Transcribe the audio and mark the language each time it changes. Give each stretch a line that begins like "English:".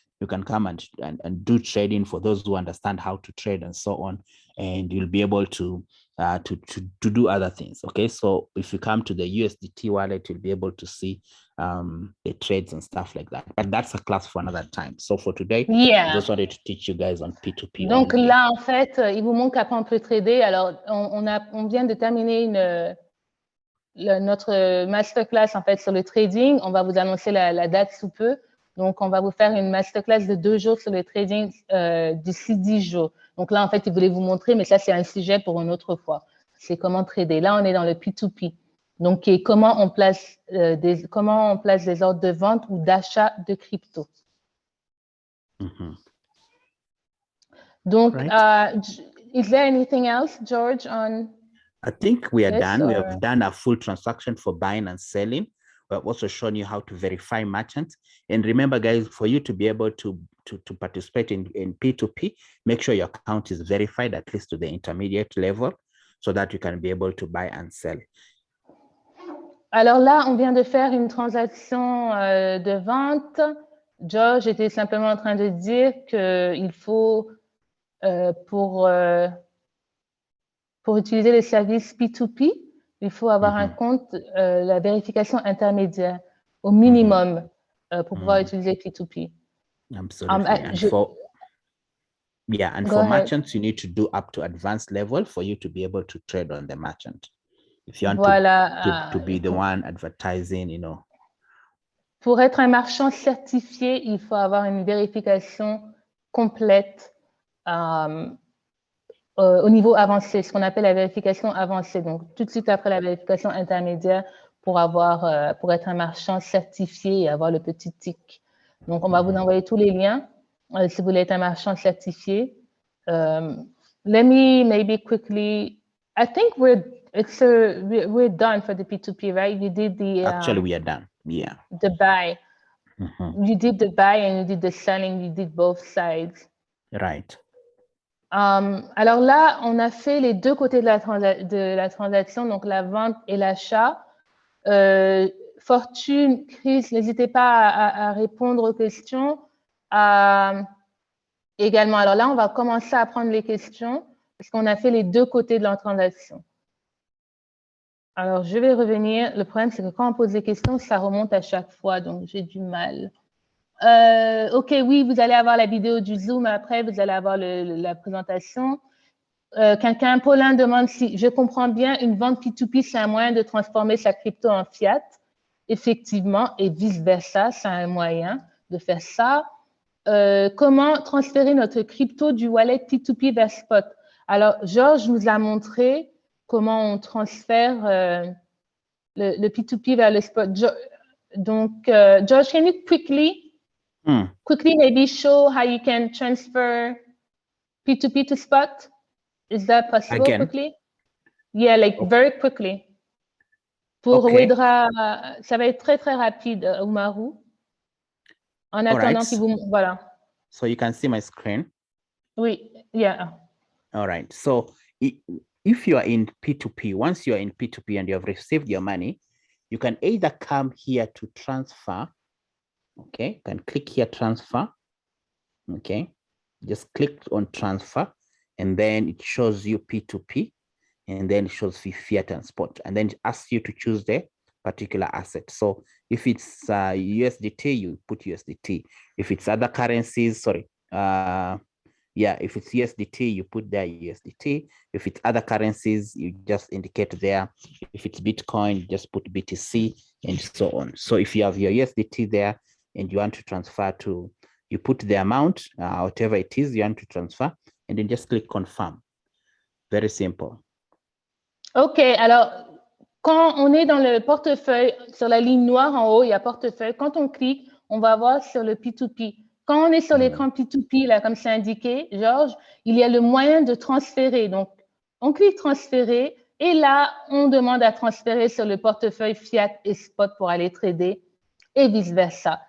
English: You can come and do trading for those who understand how to trade and so on, and you'll be able to do other things. Okay, so if you come to the USDT wallet, you'll be able to see the trades and stuff like that. But that's a class for another time. So for today, I just wanted to teach you guys on P2P.
French: Donc là, en fait, il vous montre qu'après on peut trader. Alors, on vient de terminer notre masterclass en fait sur le trading. On va vous annoncer la date sous peu. Donc, on va vous faire une masterclass de 2 jours sur le trading d'ici 10 jours. Donc là, en fait, il voulait vous montrer, mais ça, c'est un sujet pour une autre fois. C'est comment trader. Là, on est dans le P2P. Donc, comment on place des ordres de vente ou d'achat de crypto.
English: Donc, is there anything else, George, on I think we are done. Or... We have done a full transaction for buying and selling. We have also shown you how to verify merchants. And remember, guys, for you to be able to participate in P2P, make sure your account is verified at least to the intermediate level so that you can be able to buy and sell.
French: Alors là, on vient de faire une transaction de vente. George était simplement en train de dire qu'il faut, pour utiliser les services P2P, il faut avoir un compte, la vérification intermédiaire au minimum pour pouvoir utiliser P2P.
English: Absolutely. And for merchants, you need to do up to advanced level for you to be able to trade on the merchant. If you want to be the one advertising,
French: Pour être un marchand certifié, il faut avoir une vérification complète au niveau avancé, ce qu'on appelle la vérification avancée. Donc, tout de suite après la vérification intermédiaire pour être un marchand certifié et avoir le petit tic. Donc, on va vous envoyer tous les liens si vous voulez être un marchand certifié.
English: Let me maybe quickly, I think we're done for the P2P, right? You did the... Actually, we are done, yeah. The buy. You did the buy and you did the selling, you did both sides. Right.
French: Alors là, on a fait les deux côtés de la transaction, donc la vente et l'achat. Fortune, Chris, n'hésitez pas à répondre aux questions. Également, alors là, on va commencer à prendre les questions parce qu'on a fait les deux côtés de la transaction. Alors, je vais revenir. Le problème, c'est que quand on pose des questions, ça remonte à chaque fois, donc j'ai du mal. OK, oui, vous allez avoir la vidéo du Zoom après, vous allez avoir la présentation. quelqu'un, Paulin, demande si je comprends bien, une vente P2P, c'est un moyen de transformer sa crypto en fiat. Effectivement, et vice-versa, c'est un moyen de faire ça. Comment transférer notre crypto du wallet P2P vers Spot? Alors, Georges nous a montré comment on transfère le P2P vers le Spot.
English: Donc, George, can you quickly maybe show how you can transfer P2P to Spot? Is that possible quickly? Yeah, like very quickly.
French: Pour Wedra, ça va être très, très rapide, Umaru. En attendant qu'il vous... Voilà.
English: So you can see my screen? Oui, yeah. All right. So if you are in P2P, once you are in P2P and you have received your money, you can either come here to transfer. Okay, you can click here, transfer. Okay, just click on transfer, and then it shows you P2P, and then it shows you fiat and spot, and then it asks you to choose the particular asset. So if it's USDT, you put USDT. If it's other currencies, sorry, if it's USDT, you put there USDT. If it's other currencies, you just indicate there. If it's Bitcoin, you just put BTC and so on. So if you have your USDT there and you want to transfer to, you put the amount, whatever it is you want to transfer, and then just click confirm. Very simple.
French: OK, alors, quand on est dans le portefeuille, sur la ligne noire en haut, il y a portefeuille. Quand on clique, on va voir sur le P2P. Quand on est sur l'écran P2P, là, comme c'est indiqué, Georges, il y a le moyen de transférer. Donc, on clique transférer et là, on demande à transférer sur le portefeuille Fiat et Spot pour aller trader et vice-versa.